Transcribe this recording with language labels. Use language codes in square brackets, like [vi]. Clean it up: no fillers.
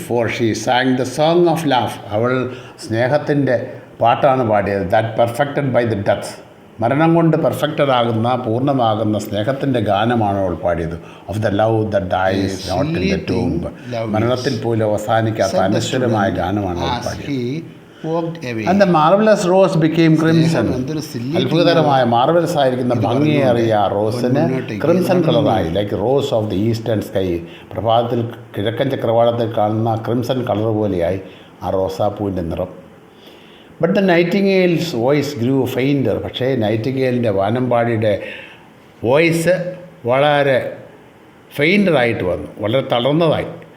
[en] For she sang the song of laugh. [ml] അവൾ സ്നേഹത്തിൻ്റെ പാട്ടാണ് പാടിയത്. [en] That perfected by the death. [ml] മരണം കൊണ്ട് പൂർണ്ണമാകുന്ന സ്നേഹത്തിൻ്റെ ഗാനമാണ് അവൾ പാടിയത്. [en] Of the love that dies not in the tomb. [ml] മരണത്തിൽ പോലും അവസാനിക്കാത്ത അനശ്വരമായ ഗാനമാണ് അവൾ പാടിയത്. [en] And the marvelous rose became crimson. [ml] അത്ഭുതകരമായ മാർവലസ് ആയിരിക്കുന്ന ഭംഗിയേറിയ റോസിന് ക്രിംസൺ കളറായി. [en] Like rose of the eastern sky. [ml] പ്രഭാതത്തിൽ കിഴക്കൻ ചക്രവാളത്തിൽ കാണുന്ന ക്രിംസൺ കളർ പോലെയായി ആ റോസാപ്പൂവിൻ്റെ നിറം. [en] But the nightingale's voice grew fainter. [ml] പക്ഷേ നൈറ്റിംഗേലിൻ്റെ വാനമ്പാടിയുടെ വോയിസ് വളരെ ഫെയിൻഡറായിട്ട് വന്നു, വളരെ തളർന്നതായി.